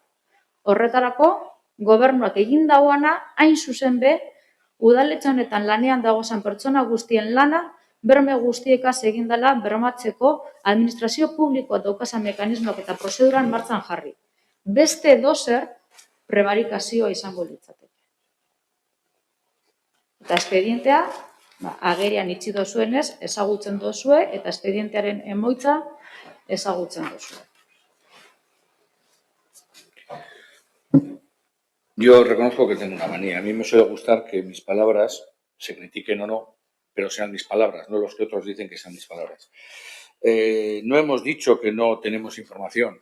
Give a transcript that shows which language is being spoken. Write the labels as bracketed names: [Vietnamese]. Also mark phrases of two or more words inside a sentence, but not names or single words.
[Basque] Horretarako, gobernuak egin dagoana, hain zuzen be, udaletxe honetan lanean dagozan pertsona guztien lana, berme guztiekaz egin dela bermatzeko administrazio publikoa daukazan mekanismoak eta prozeduran martxan jarri. Beste edozer prebarikazioa izango litzateke. Eta espedientea, agerian itxi dozuenez, ezagutzen dozue eta espedientearen emoitza ezagutzen dozue. [Spanish] Yo reconozco que tengo una manía. A mí me suele gustar que mis palabras se critiquen o no, pero sean mis palabras, no los que otros dicen que sean mis palabras. No hemos dicho que no tenemos información.